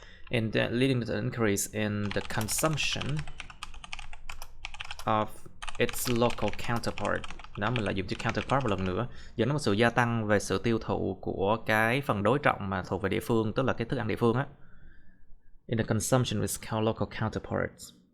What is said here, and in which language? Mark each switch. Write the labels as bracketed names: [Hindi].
[English] leading to an increase in the consumption of its local counterpart. [Vietnamese] Đó, mình lại dùng chữ counterpart một lần nữa, dẫn đến một sự gia tăng về sự tiêu thụ của cái phần đối trọng mà thuộc về địa phương, tức là cái thức ăn địa phương á. [English] In the consumption of its local counterparts.